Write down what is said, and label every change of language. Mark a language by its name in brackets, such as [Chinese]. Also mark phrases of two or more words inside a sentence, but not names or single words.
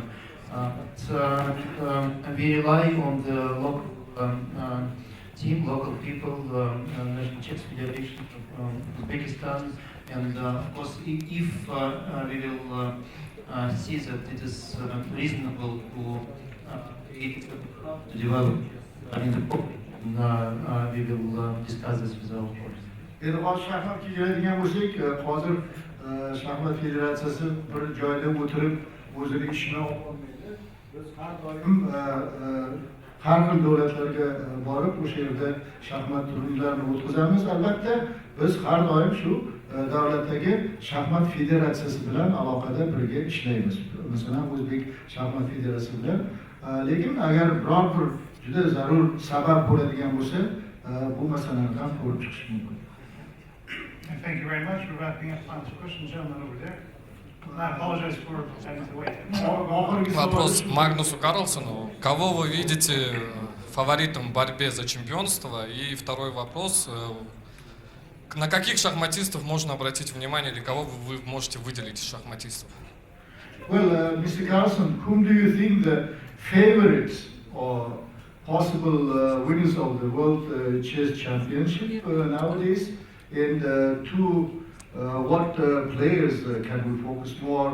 [English] But we rely on the local team, local people, National Chess Federation from Uzbekistan, and of course, if we will see that it is reasonable to develop we will discuss this with our board. [Uzbek] Endi hozir shaxmatga keladigan bo'lsak, hozir shaxmat federatsiyasi bir joyda o'tirib o'zini ishini olmaydi. Biz har doim har xil davlatlarga borib o'sha yerda shaxmat turnirlarini o'tkazamiz. Albatta, biz har doim shu davlatdagi shaxmat federatsiyasi bilan aloqada birga ishlaymiz. Masalan, O'zbek shaxmat federatsiyasi bilan. Lekin agar biror bir juda zarur sabab bo'ladigan bo'lsa, bu masalani ham ko'rib chiqish mumkin. [English] Thank you very much. We're wrapping up. Final question, gentleman over there. I apologize for having to wait. [Russian] Вопрос Магнусу Карлсену. Кого вы видите фаворитом в борьбе за чемпионство? И второй вопрос. На каких шахматистов можно обратить внимание или кого вы можете выделить из шахматистов? [English] Well, Mr. Carlsen, whom do you think the favorites or possible winners of the World Chess Championship nowadays? And to what players can we focus more?